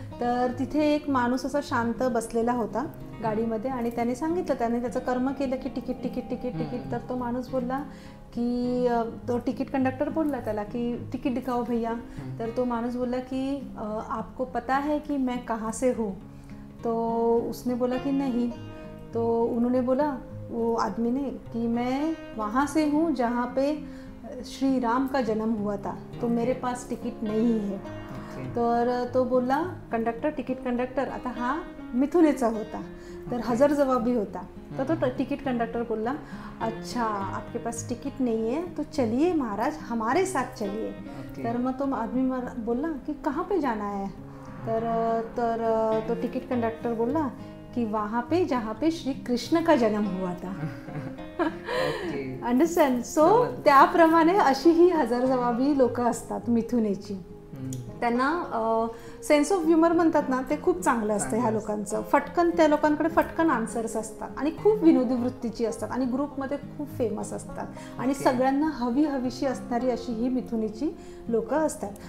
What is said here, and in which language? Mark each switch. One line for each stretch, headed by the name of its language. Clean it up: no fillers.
Marathi: तर तिथे एक माणूस असा शांत बसलेला होता गाडीमध्ये आणि त्याने सांगितलं, त्याने त्याचं कर्म केलं की तिकीट तिकीट तिकीट तिकीट. तर तो माणूस बोलला की तो तिकीट कंडक्टर बोलला त्याला की
Hindi: तिकीट दिखाओ भैया.
Marathi: तर तो माणूस बोलला की
Hindi: आपको पता है कि मैं कहाँ से हूँ. तो उसने बोला कि नहीं. तो उन्होंने बोला वो आदमी ने कि मैं वहाँ से हूँ जहाँ पे श्री राम का जन्म हुआ था, तो मेरे पास टिकट नहीं है.
Marathi: तर तो बोलला कंडक्टर, तिकीट कंडक्टर, आता हा मिथुनेचा होता तर हजरजबाबी होता. तर तो तिकीट कंडक्टर बोलला
Hindi: अच्छा आपके पास टिकट नहीं है तो चलिए महाराज हमारे साथ चलिए.
Marathi: तर मग तो आदमी बोलला की
Hindi: कहाँ पे जाना है.
Marathi: तर तो
Hindi: टिकट कंडक्टर बोला कि वहाँ पे जहाँ पे श्री कृष्ण का जन्म हुआ था.
English: Understand.
Marathi: सो त्याप्रमाणे अशी ही हजरजबाबी लोक असतात मिथुनेची. त्यांना सेन्स ऑफ ह्युमर म्हणतात ना ते खूप चांगलं असतं ह्या लोकांचं. त्या लोकांकडे फटकन आन्सर्स असतात आणि खूप विनोदी वृत्तीची असतात आणि ग्रुपमध्ये खूप फेमस असतात आणि सगळ्यांना हवीशी असणारी अशी ही मिथुनीची लोक असतात.